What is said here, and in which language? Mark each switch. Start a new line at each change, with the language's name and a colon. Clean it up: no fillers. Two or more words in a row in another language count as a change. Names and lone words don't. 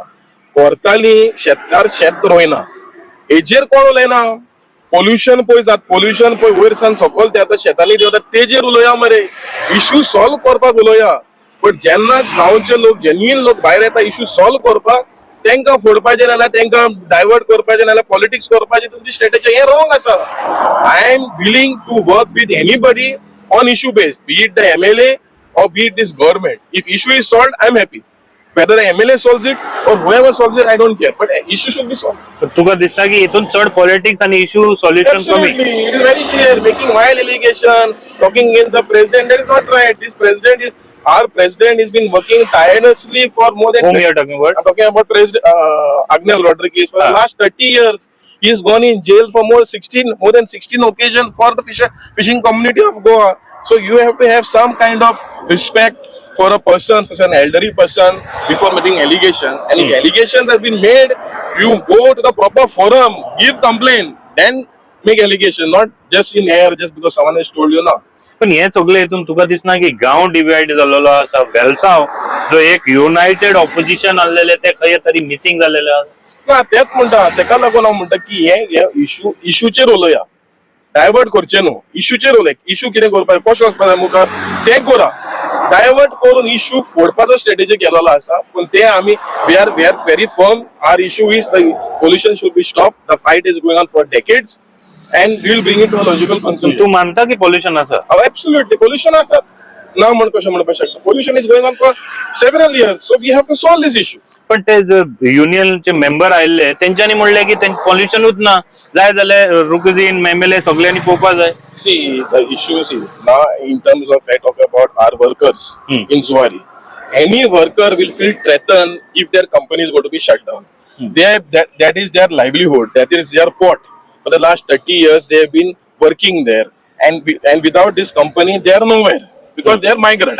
Konkani: कोर्ताली शेतकार शेत रोयना, हेजेर कोण उलयना. पोल्युशन पळय जात, पोल्युशन पळय वयर सकयल ते आतां शेतांनी देंवता तेजेर उलोवया मरे.
English: issue solve
Konkani: करपाक उलोवया. पण जेन्ना गांवचे लोक जेन्युइन लोक भायर येता
English: issue solve
Konkani: करपाक, तांकां फोडपाचें नाल्यार तांकां डायवर्ट करपाचें नाल्यार पॉलिटिक्स करपाचें तुमची स्ट्रॅटेजी हें रॉंग आसा.
English: I am willing to work with anybody on issue based, be it the MLA or be it this government. If issue is solved, I'm happy. Whether the MLA solves it or whoever solves it, I don't care. But issue should be solved.
Konkani: तर तुका दिसता की इथून चढ पॉलिटिक्स आणि
English: issue solution
Konkani: कमी?
English: Absolutely, it is very clear. Making wild allegation, talking against the president, that is not right. Our president has been working tirelessly for more than. Whom you are talking about? I'm talking about President Agnel Rodriguez. For the last 30 years, he has gone in jail for more than 16 occasions for the fishing community of Goa. So you have to have some kind of respect for a person, such an elderly person, before making allegations. And if allegations have been made, you go to the proper forum, give complaint, then make allegation, not just in air, just because someone has told you now.
Konkani: पण हे सगळे हितून तुका दिसना की गांव डिवाइड जाल्लो आसा. वेलसाव जो एक युनायटेड ऑपोजिशन आसलेले ते खंय तरी मिसिंग जालेले आसा. ना तेच म्हणटा, तेका लागून हांव म्हणटा की हे इशूचेर उलोवया, डायवर्ट करचे न्हू. इशूचेर उलय. इशू कितें करपाचें, कशें वचपाचें मुखार तें करा. डायवर्ट करून इश्यू फोडपाचो स्ट्रॅटेजी केलेलो आसा पण ते आमी
English: we are very firm our issue is the pollution should be stop the fight is going on for decades and we will bring it to a logical conclusion.
Konkani: तू मानता की पॉल्युशन असा? एब्सोल्युटली पोल्युशन आसा ना म्हण कशें म्हणपाक शकता.
English: pollution is going on for several years so we have to solve this issue.
Konkani: पण ते युनियनचे मेंबर आयले त्यांच्यानी म्हणले की पॉल्युशनूच ना जाय जाल्यार रुकजीन मेमेले सगळ्यांनी पळोवपा जाय.
English: See, the issue is now in terms of I talk about our workers in Zuari. Any worker will feel threatened if their company is going to be shut down. That is their livelihood. That is their pot. For the last 30 years, they have been working there, and without this company, they are nowhere because they are migrant.